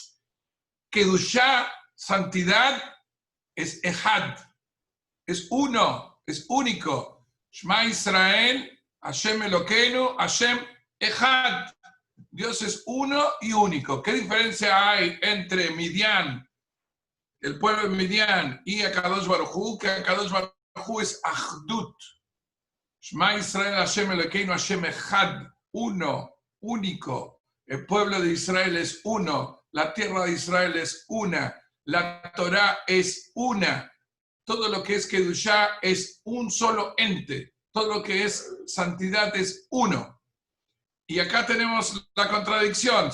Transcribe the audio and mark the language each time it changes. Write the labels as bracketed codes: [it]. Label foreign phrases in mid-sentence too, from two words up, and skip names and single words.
[es] Kedushá, santidad, es Ehad, es uno, es único. [he] שמע ישראל, השם אלוקינו, השם אחד. [es] Dios es uno y único. ¿Qué diferencia hay entre Midian, el pueblo de Midian, y [he] הקדוש ברוך הוא? Que הקדוש ברוך הוא es אחדות. שמע ישראל, השם אלוקינו, השם אחד. [es] Uno, único. El pueblo de Israel es uno. La tierra de Israel es una. La Torá es una. Todo lo que es Kedushá es un solo ente. Todo lo que es santidad es uno. Y acá tenemos la contradicción.